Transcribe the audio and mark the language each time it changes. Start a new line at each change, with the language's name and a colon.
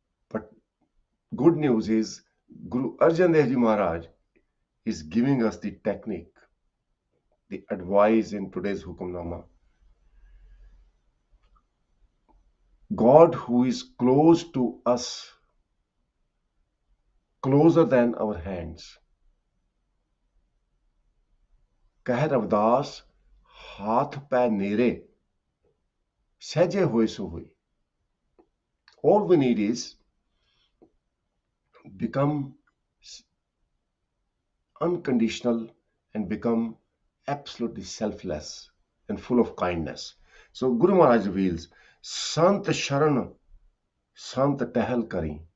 English: But good news is Guru Arjan Dev Ji Maharaj is giving us the technique, the advice in today's Hukamnama. God, who is close to us, closer than our hands.
Punjabi: ਕਹਿ ਰਵਿਦਾਸ हाथ पै नेरे सहजे होए सो होए.
English: All we need is become unconditional and become absolutely selfless and full of kindness. So Guru Maharaj reveals, Sant Sharan, Sant Tehal Kari.